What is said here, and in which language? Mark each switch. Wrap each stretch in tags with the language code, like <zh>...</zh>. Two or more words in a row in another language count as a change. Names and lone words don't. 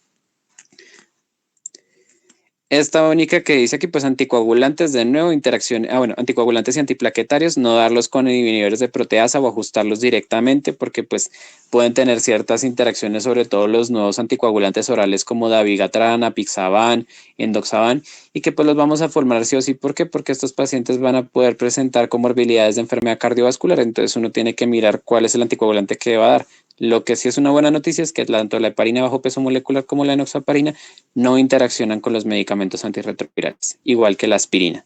<es>Esta única que dice que pues anticoagulantes de nuevo, anticoagulantes y antiplaquetarios, no darlos con inhibidores de proteasa o ajustarlos directamente porque pues pueden tener ciertas interacciones, sobre todo los nuevos anticoagulantes orales como dabigatran, apixaban, endoxaban, y que pues los vamos a formar sí o sí. ¿Por qué? Porque estos pacientes van a poder presentar comorbilidades de enfermedad cardiovascular, entonces uno tiene que mirar cuál es el anticoagulante que va a dar. Lo que sí es una buena noticia es que tanto la heparina bajo peso molecular como la enoxaparina no interaccionan con los medicamentos antirretrovirales, igual que la aspirina.</es>